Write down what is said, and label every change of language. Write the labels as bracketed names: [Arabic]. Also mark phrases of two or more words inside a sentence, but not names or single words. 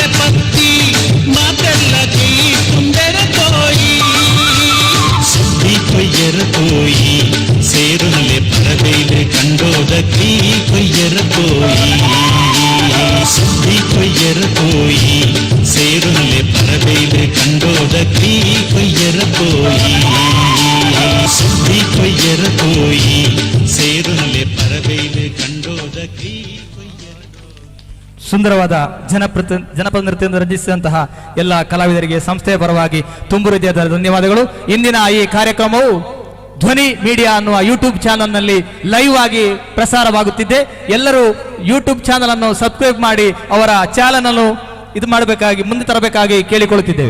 [Tulu] ಪತ್ತಿ ಮಾತೆಲ್ಲ ಕೈ ತುಂಬೇರ ಕೋಯಿ ಸುದ್ದಿ ಕೊಯ್ಯರ ಕೋಯಿ ಸೇರುಲೆ ಪರಬೈಲೆ ಕಂಡೋದ ಕೈ ಕೊಯ್ಯರ ಕೋಯಿ ಸುದ್ದಿ ಕೊಯ್ಯರ ಕೋಯಿ ಸೇರುಲೆ ಪರಬೈಲೆ ಕಂಡೋದ ಕೈ ಕೊಯ್ಯರ ಕೋಯಿ ಸುದ್ದಿ ಕೊಯ್ಯರ ಕೋಯಿ ಸೇರುಲೆ ಪರಬೈಲೆ ಕಂಡೋದ ಕೈ [Kannada] ಸುಂದರವಾದ ಜನಪದ ನೃತ್ಯವನ್ನು ರಂಜಿಸಿದಂತಹ ಎಲ್ಲ ಕಲಾವಿದರಿಗೆ ಸಂಸ್ಥೆಯ ಪರವಾಗಿ ತುಂಬು ಹೃದಯದ ಧನ್ಯವಾದಗಳು. ಇಂದಿನ ಈ ಕಾರ್ಯಕ್ರಮವು ಧ್ವನಿ ಮೀಡಿಯಾ ಅನ್ನುವ ಯೂಟ್ಯೂಬ್ ಚಾನಲ್ನಲ್ಲಿ ಲೈವ್ ಆಗಿ ಪ್ರಸಾರವಾಗುತ್ತಿದೆ. ಎಲ್ಲರೂ ಯೂಟ್ಯೂಬ್ ಚಾನಲ್ ಅನ್ನು ಸಬ್ಸ್ಕ್ರೈಬ್ ಮಾಡಿ ಅವರ ಚಾನಲ್ ಅನ್ನು ಮಾಡಬೇಕಾಗಿ ಮುಂದೆ ತರಬೇಕಾಗಿ ಕೇಳಿಕೊಳ್ಳುತ್ತಿದ್ದೇವೆ.